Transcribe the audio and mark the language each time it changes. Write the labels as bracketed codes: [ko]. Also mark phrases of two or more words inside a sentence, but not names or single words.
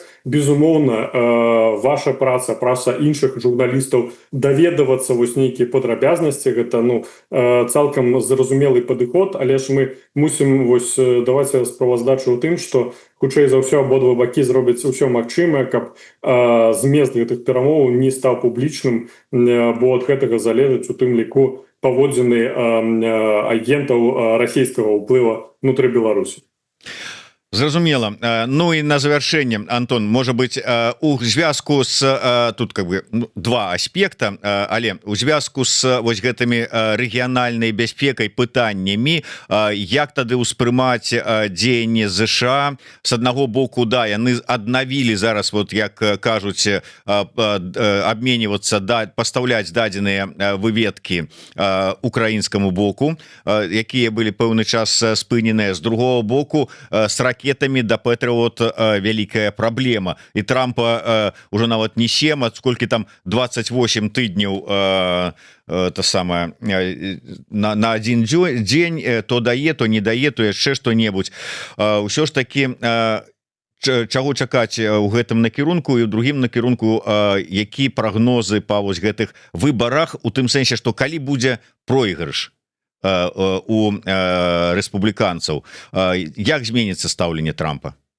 [be] Безумоўна, ваша праца іншых журналістаў даведавацца вось нейкія падрабязнасці, гэта цалкам зразумелы падыход, але ж мы мусім вось даваць справаздачу ў тым, што хутчэй за ўсё абодва бакі зробяць усё магчымае, каб змест гэтых перамоваў не стаў публічным, бо ад гэтага залежыць у тым ліку паводзіны агентаў расійскага ўплыва ўнутры Беларусі. Зразумела. Ну і на завяршэнне, Антон, можа быць, у звязку з [ru] тут как бы два аспекта, [be] але у звязку з вось гэтымі рэгіянальнай бяспекай пытаннямі, як тады ўспрымаць дзеянні ЗША? С аднаго боку, да, яны аднавілі зараз, вот як кажуць, абменьвацца, пастаўляць дадзеныя выведкі украінскаму боку, якія былі пэўны час спыненыя. З другого боку, с ракетами до Пэтріот вялікая праблема, і Трампа уже нават не 7, а сколькі там 28 тыдняў [ru] то самое на один [be] дзень, то дае, то не дае, то яшчэ што-небудзь. Усё ж таки чаго чакаць у гэтым накірунку і ў другім накірунку, які прагнозы па вось гэтых выбарах, у тым сэнсе, што калі будзе пройгрыш у рэспубліканцаў, як зменіцца стаўленне Трампа?